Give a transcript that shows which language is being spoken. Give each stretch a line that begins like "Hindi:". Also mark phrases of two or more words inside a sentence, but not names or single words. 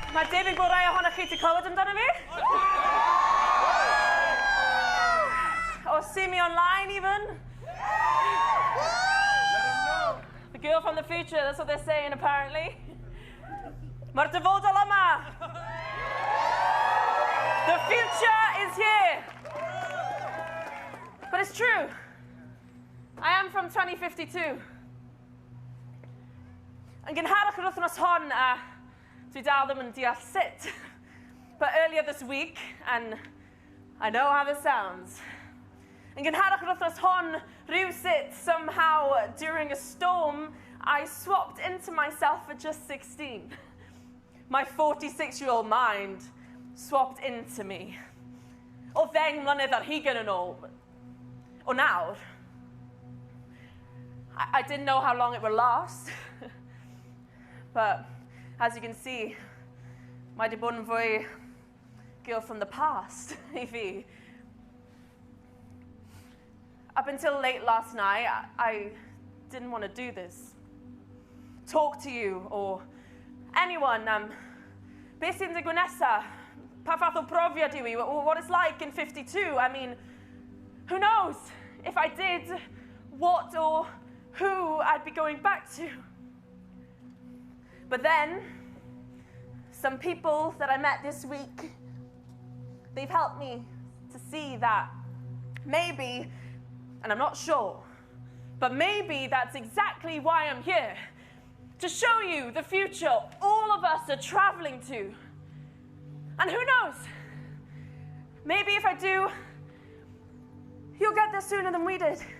Welsh: debyg bod rai ohonych chi 'di clywed amdano fi.
English: Or see me online even. The girl from the future, that's what they're saying apparently.
Welsh: Mae'r dyfodol yma.
English: The future is here. But it's true. I am from 2052.
Welsh: Yn gynharach yr wythnos hon, dwi dal ddim yn deall sut.
English: But earlier this week, and I know how this sounds,
Welsh: yn gynharach yr wythnos hon, rhywsut,
English: somehow, during a storm, I swapped into myself at just 16. My 46-year-old mind swapped into me.
Welsh: O ddeng mlynedd ar hugain yn ôl. O nawr.
English: I didn't know how long it would last. But, as you can see,
Welsh: mae di bod yn fwy
English: girl from the past
Welsh: I fi.
English: Up until late last night, I didn't want to do this. Talk to you or anyone.
Welsh: Beth sy'n digwydd nesa? Pa fath o profiad yw I?
English: What it's like in 52. I mean, who knows? If I did, what or who I'd be going back to. But then, some people that I met this week, they've helped me to see that maybe, and I'm not sure, but maybe that's exactly why I'm here. To show you the future all of us are traveling to. And who knows? Maybe if I do, you'll get there sooner than we did.